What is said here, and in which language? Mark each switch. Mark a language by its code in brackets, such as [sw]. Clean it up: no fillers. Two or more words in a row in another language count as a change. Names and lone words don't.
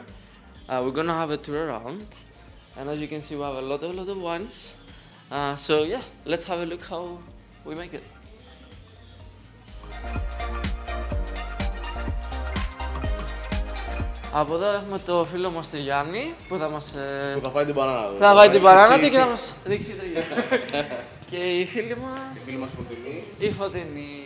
[en] We're gonna have a tour around, and as you can see, we have a lot of wines. So yeah, let's have a look how we make it. [el] Από εδώ έχουμε το φίλο μας τον Γιάννη που θα μας... Που θα φάει την μπανάνα του. Θα φάει την μπανάνα του και θα μας δείξει τρίγια. Και οι φίλοι μας... Η φίλη μας Φωτεινή. Η Φωτεινή.